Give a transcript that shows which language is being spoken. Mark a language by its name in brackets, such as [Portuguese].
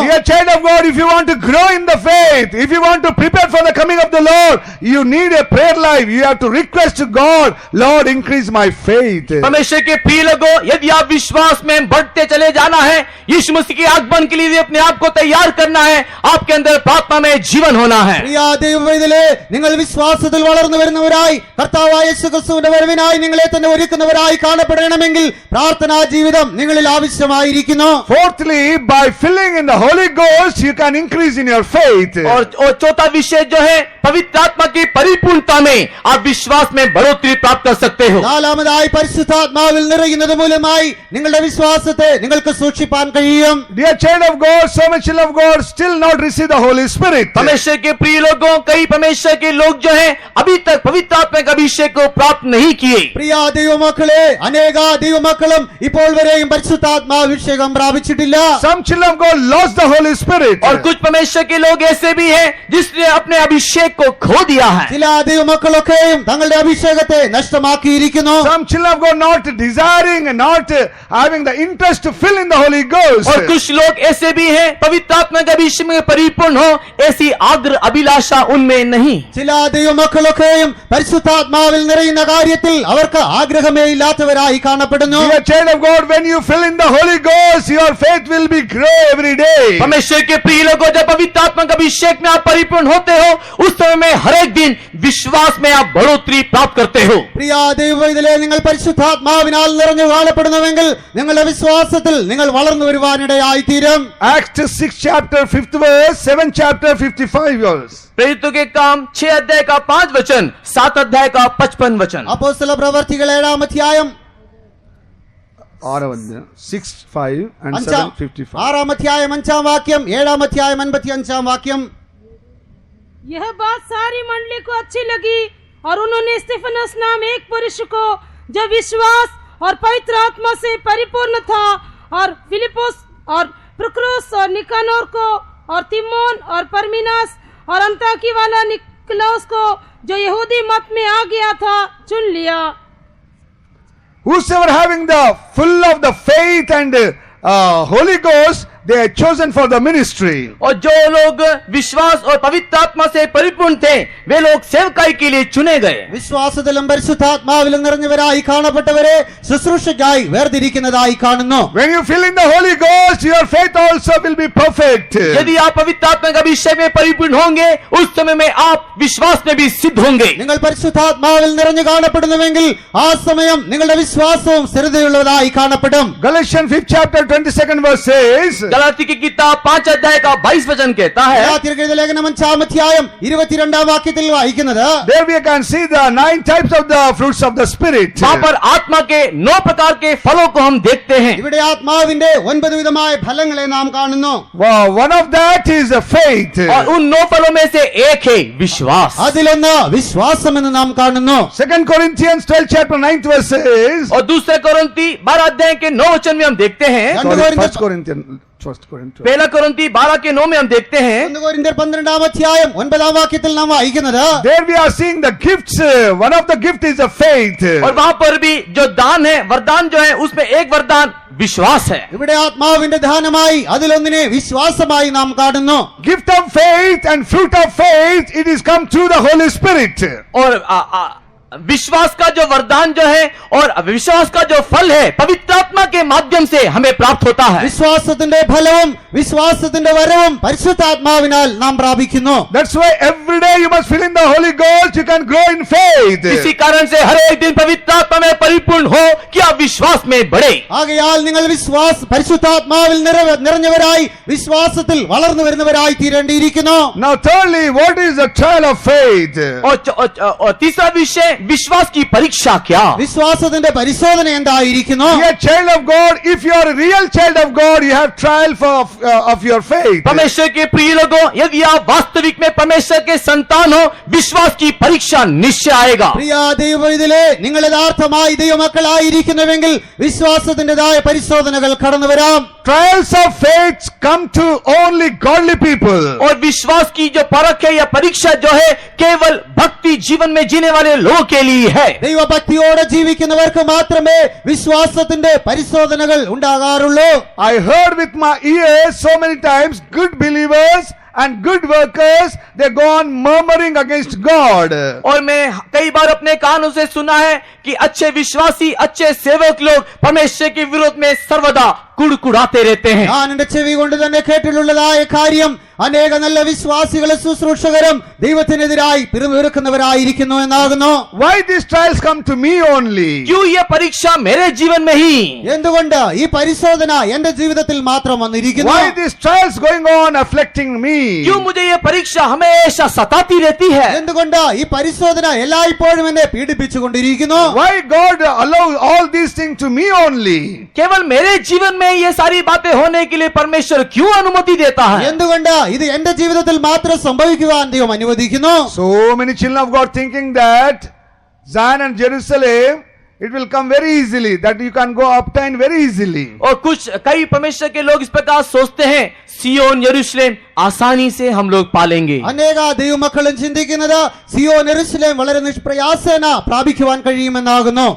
[English] Dear child of God, if you want to grow in the faith, if you want to prepare for the coming of the Lord, you need a prayer life. You have to request to God, Lord, increase my faith. [Hindi] परमेश्वर के प्रिय लोगों, यदि आप विश्वास में बढ़ते चले जाना है, यीशु मसीह के आगमन के लिए अपने आप को तैयार करना है, आपके अंदर प्रार्थना में जीवन होना है। [Malayalam] പ്രിയ ദൈവവേദലേ, നിങ്ങൾ വിശ്വാസത്തിൽ വളർന്നു വരുന്നവരായി കർത്താവായ യേശുക്രിസ്തുവിന്റെ വരവിനായി നിങ്ങളെ തന്നെ ഒരുക്കുന്നവരായി കാണപ്പെടണമെങ്കിൽ പ്രാർത്ഥനാ ജീവിതം നിങ്ങളിൽ ആവശ്യമായിരിക്കുന്നു. [English] Fourthly, by filling in the Holy Ghost, you can increase in your faith. [Hindi] और चौथा विषय जो है, पवित्र आत्मा की परिपूर्णता में आप विश्वास में बढ़ोतरी प्राप्त कर सकते हो। [Malayalam] നാലാമതായി പരിശുദ്ധാത്മാവിൽ നിറയുന്നത് മൂലമായി നിങ്ങളുടെ വിശ്വാസത്തെ നിങ്ങൾക്ക് സൂക്ഷിപ്പാൻ കഴിയും. [English] Dear child of God, so much children of God still not receive the Holy Spirit. [Hindi] परमेश्वर के प्रिय लोगों, कई परमेश्वर के लोग जो हैं अभी तक पवित्र आत्मा के अभिषेक को प्राप्त नहीं किए। [Malayalam] പ്രിയ ദൈവമക്കളെ, അനേക ദൈവമക്കളും ഇപ്പോൾ വരെയും പരിശുദ്ധാത്മാഭിഷേകം പ്രാപിച്ചിട്ടില്ല. [English] Some children of God lost the Holy Spirit. [Hindi] और कुछ परमेश्वर के लोग ऐसे भी हैं जिसने अपने अभिषेक को खो दिया है। [Malayalam] ചില ദൈവമക്കളൊക്കെയും തങ്ങളുടെ അഭിഷേകത്തെ നഷ്ടമാക്കിയിരിക്കുന്നു. [English] Some children of God not desiring and not having the interest to fill in the Holy Ghost. [Hindi] और कुछ लोग ऐसे भी हैं पवित्र आत्मा के अभिषेक में परिपूर्ण हो, ऐसी आग्रह अभिलाषा उनमें नहीं। [Malayalam] ചില ദൈവമക്കളൊക്കെയും പരിശുദ്ധാത്മാവിൽ നിറയുന്ന കാര്യത്തിൽ അവർക്ക് ആഗ്രഹമേ ഇല്ലാത്തവരായി കാണപ്പെടുന്നു. [English] Dear child of God, when you fill in the Holy Ghost, your faith will be grow every day. [Hindi] परमेश्वर के प्रिय लोगों, जब पवित्र आत्मा के अभिषेक में आप परिपूर्ण होते हो, उस समय में हर एक दिन विश्वास में आप बढ़ोतरी प्राप्त करते हो। [Malayalam] പ്രിയ ദൈവവേദലേ, നിങ്ങൾ പരിശുദ്ധാത്മാവിനാൽ നിറഞ്ഞു കാണപ്പെടുന്നുവെങ്കിൽ നിങ്ങളുടെ വിശ്വാസത്തിൽ നിങ്ങൾ വളർന്നു വരുവാനിടയായി തീരും. [English] Acts 6 chapter 5th verse, 7 chapter 55 verse. [Hindi] प्रेरितों के काम 6 अध्याय का 5 वचन, 7 अध्याय का 55 वचन। [Malayalam] അപ്പോസ്തല പ്രവർത്തികൾ 7-ാം അധ്യായം [English] 6, 5 and 7, 55. [Malayalam] 6-ാം അധ്യായം 5-ാം വാക്യം, 7-ാം അധ്യായം 55-ാം വാക്യം. [Hindi] यह बात सारी मंडली को अच्छी लगी और उन्होंने स्तिफनस नाम एक पुरुष को जो विश्वास और पवित्र आत्मा से परिपूर्ण था और फिलिपुस और प्रुक्रुस और निकानोर को और तिमोन और परमीनास और अंताकी वाला निकलौस को जो यहूदी मत में आ गया था चुन लिया. [English] Whosoever having the full of the faith and Holy Ghost, they are chosen for the ministry. [Hindi] और जो लोग विश्वास और पवित्र आत्मा से परिपूर्ण थे वे लोग सेवकाई के लिए चुने गए [Malayalam] വിശ്വാസത്തിലും പരിശുദ്ധാത്മാവിലും നിറഞ്ഞവരായി കാണപ്പെട്ടവരെ ശുശ്രൂഷയ്ക്കായി വേർതിരിക്കുന്നതായി കാണുന്നു. [English] When you fill in the Holy Ghost, your faith also will be perfect. [Hindi] यदि आप पवित्र आत्मा का अभिषेक में परिपूर्ण होंगे उस समय में आप विश्वास में भी सिद्ध होंगे [Malayalam] നിങ്ങൾ പരിശുദ്ധാത്മാവിൽ നിറഞ്ഞു കാണപ്പെടുന്നുവെങ്കിൽ ആ സമയം നിങ്ങളുടെ വിശ്വാസവും സ്ഥിരതയുള്ളതായി കാണപ്പെടും. [English] Galatians 5th chapter 22nd verse says, [Hindi] Galati की किताब 5 अध्याय का 22 वचन कहता है [Malayalam] ഗലാത്യർക്ക് എഴുതിയ ലേഖനം 5-ാം അധ്യായം 22-ാം വാക്യത്തിൽ വായിക്കുന്നത് [English] there we can see the 9 types of the fruits of the Spirit. [Hindi] वहां पर आत्मा के 9 प्रकार के फलों को हम देखते हैं [Malayalam] ഇവിടെ ആത്മാവിന്റെ 9 വിധമായ ഫലങ്ങളെ നാം കാണുന്നു. [English] Wow, one of that is faith. [Hindi] और उन 9 फलों में से एक है विश्वास [Malayalam] അതിലൊന്ന് വിശ്വാസം എന്ന് നാം കാണുന്നു. [English] 2 Corinthians 12 chapter 9th verse says, [Hindi] और दूसरे कोरिन्थी 12 अध्याय के 9 वचन में हम देखते हैं [English] sorry, 1 Corinthians [Hindi] 1 कोरिन्थी 12 के 9 में हम देखते हैं [Malayalam] 1 കൊരിന്ത്യർ 12-ാം അധ്യായം 9-ാം വാക്യത്തിൽ നാം വായിക്കുന്നത് [English] there we are seeing the gifts. One of the gift is a faith. [Hindi] और वहां पर भी जो दान है वरदान जो है उसमें एक वरदान विश्वास है [Malayalam] ഇവിടെ ആത്മാവിന്റെ ദാനമായി അതിലൊന്നിനെ വിശ്വാസമായി നാം കാണുന്നു. [English] Gift of faith and fruit of faith, it is come through the Holy Spirit. [Hindi] और विश्वास का जो वरदान जो है और विश्वास का जो फल है पवित्र आत्मा के माध्यम से हमें प्राप्त होता है [Malayalam] വിശ്വാസത്തിന്റെ ഫലവും വിശ്വാസത്തിന്റെ വരവും പരിശുദ്ധാത്മാവിനാൽ നാം പ്രാപിക്കുന്നു. [English] That's why every day you must fill in the Holy Ghost, you can grow in faith. [Hindi] इसी कारण से हर एक दिन पवित्र आत्मा में परिपूर्ण हो कि आप विश्वास में बढ़े [Malayalam] ആകയാൽ നിങ്ങൾ പരിശുദ്ധാത്മാവിൽ നിറഞ്ഞവരായി വിശ്വാസത്തിൽ വളർന്നു വരുന്നവരായി തീരേണ്ടിയിരിക്കുന്നു. [English] Now thirdly, what is the trial of faith? [Hindi] और तीसरा विषय विश्वास की परीक्षा क्या [Malayalam] വിശ്വാസത്തിന്റെ പരിശോധന എന്തായിരിക്കുന്നു? [English] Be a child of God. If you are a real child of God, you have trial of your faith. [Hindi] परमेश्वर के प्रिय लोगों यदि आप वास्तविक में परमेश्वर के संतान हो विश्वास की परीक्षा निश्चय आएगा [Malayalam] പ്രിയ ദൈവവൈതലേ, നിങ്ങൾ യഥാർത്ഥമായി ദൈവമക്കളായിരിക്കുന്നുവെങ്കിൽ വിശ്വാസത്തിന്റേതായ പരിശോധനകൾ കടന്നു വരാം. [English] Trials of faith come to only godly people. [Hindi] और विश्वास की जो परख है या परीक्षा जो है केवल भक्ति जीवन में जीने वाले लोगों के लिए है [Malayalam] ദൈവഭക്തിയോടെ ജീവിക്കുന്നവർക്ക് മാത്രമേ വിശ്വാസത്തിന്റെ പരിശോധനകൾ ഉണ്ടാകാറുള്ളൂ. [English] I heard with my ears so many times good believers and good workers, they go on murmuring against God. [Hindi] और मैं कई बार अपने कानों से सुना है कि अच्छे विश्वासी अच्छे सेवक लोग परमेश्वर के विरोध में सर्वदा कुड़कुड़ाते रहते हैं [Malayalam] ഞാൻ എന്റെ ചെവി കൊണ്ട് തന്നെ കേട്ടിട്ടുള്ളതായ കാര്യം അനേക നല്ല വിശ്വാസികളും ശുശ്രൂഷകരും ദൈവത്തിനെതിരായി പിറുപിറുക്കുന്നവരായിരിക്കുന്നു എന്നാകുന്നു. [English] Why these trials come to me only? [Hindi] क्यों ये परीक्षा मेरे जीवन में ही [Malayalam] എന്തുകൊണ്ട് ഈ പരിശോധന എന്റെ ജീവിതത്തിൽ മാത്രം വന്നിരിക്കുന്നു? [English] Why these trials going on afflicting me? [Hindi] क्यों मुझे ये परीक्षा हमेशा सताती रहती है [Malayalam] എന്തുകൊണ്ട് ഈ പരിശോധന എല്ലായ്പ്പോഴും എന്നെ പീഡിപ്പിച്ചുകൊണ്ടിരിക്കുന്നു? [English] Why God allows all these things to me only? [Hindi] केवल मेरे जीवन में ये सारी बातें होने के लिए परमेश्वर क्यों अनुमति देता है [Malayalam] എന്തുകൊണ്ട് ഇത് എന്റെ ജീവിതത്തിൽ മാത്രം സംഭവിക്കുവാൻ ദൈവം അനുവദിക്കുന്നു? [English] So many children of God thinking that Zion and Jerusalem, it will come very easily, that you can go obtain very easily. [Hindi] और कई परमेश्वर के लोग इस प्रकार सोचते हैं सियोन यरूशलेम आसानी से हम लोग पालेंगे [Malayalam] അനേക ദൈവമക്കളും ചിന്തിക്കുന്നത് സിയോൻ യെരൂശലേം വളരെ നിഷ്പ്രയാസേന പ്രാപിക്കുവാൻ കഴിയുമെന്നാകുന്നു.